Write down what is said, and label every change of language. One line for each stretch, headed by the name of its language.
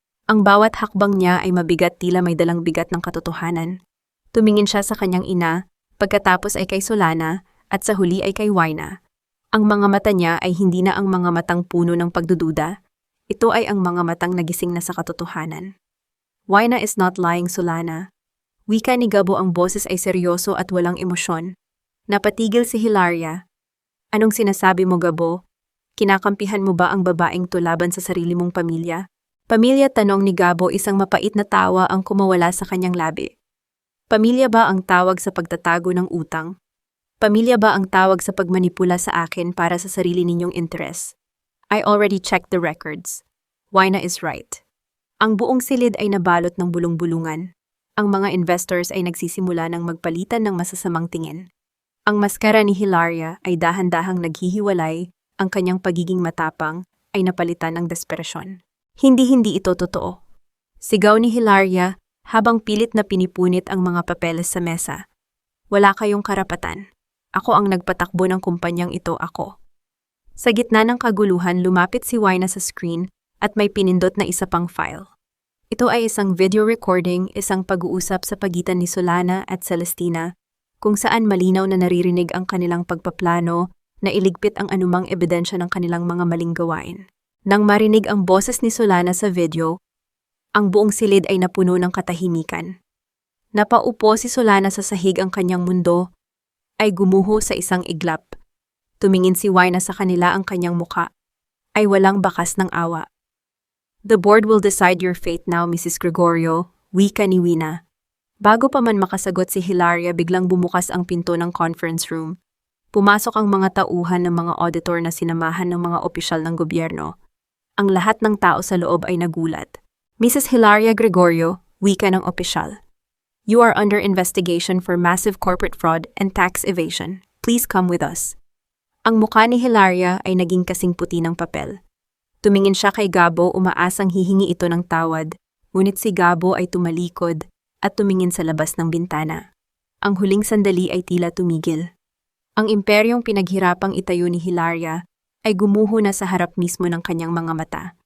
Filipino: Ang bawat hakbang niya ay mabigat, tila may dalang bigat ng katotohanan. Tumingin siya sa kanyang ina, pagkatapos ay kay Solana, at sa huli ay kay Wina. Ang mga mata niya ay hindi na ang mga matang puno ng pagdududa. Ito ay ang mga matang nagising na sa katotohanan.
English: Wina is not lying, Solana.
Filipino: Wika ni Gabo, ang boses ay seryoso at walang emosyon. Napatigil si Hilaria. Anong sinasabi mo, Gabo? Kinakampihan mo ba ang babaeng to laban sa sarili mong pamilya? Pamilya, tanong ni Gabo, isang mapait na tawa ang kumawala sa kanyang labi. Pamilya ba ang tawag sa pagtatago ng utang? Pamilya ba ang tawag sa pagmanipula sa akin para sa sarili ninyong interes?
English: I already checked the records. Wina is right.
Filipino: Ang buong silid ay nabalot ng bulong-bulungan. Ang mga investors ay nagsisimula ng magpalitan ng masasamang tingin. Ang maskara ni Hilaria ay dahan-dahang naghihiwalay, ang kanyang pagiging matapang ay napalitan ng desperasyon. Hindi ito totoo. Sigaw ni Hilaria habang pilit na pinipunit ang mga papeles sa mesa. Wala kayong karapatan. Ako ang nagpatakbo ng kumpanyang ito, ako. Sa gitna ng kaguluhan, lumapit si Wina sa screen at may pinindot na isa pang file. Ito ay isang video recording, isang pag-uusap sa pagitan ni Solana at Celestina, kung saan malinaw na naririnig ang kanilang pagpaplano na iligpit ang anumang ebidensya ng kanilang mga maling gawain. Nang marinig ang boses ni Solana sa video, ang buong silid ay napuno ng katahimikan. Napaupo si Solana sa sahig, ang kanyang mundo ay gumuho sa isang iglap. Tumingin si Wina sa kanila, ang kanyang muka ay walang bakas ng awa.
English: The board will decide your fate now, Mrs.
Filipino: Gregorio, wika ni Wina. Bago pa man makasagot si Hilaria, biglang bumukas ang pinto ng conference room. Pumasok ang mga tauhan ng mga auditor na sinamahan ng mga opisyal ng gobyerno. Ang lahat ng tao sa loob ay nagulat. Mrs. Hilaria Gregorio, wika ng opisyal.
English: You are under investigation for massive corporate fraud and tax evasion. Please come with us.
Filipino: Ang mukha ni Hilaria ay naging kasing puti ng papel. Tumingin siya kay Gabo, umaasang hihingi ito ng tawad, ngunit si Gabo ay tumalikod at tumingin sa labas ng bintana. Ang huling sandali ay tila tumigil. Ang imperyong pinaghirapang itayo ni Hilaria ay gumuho na sa harap mismo ng kanyang mga mata.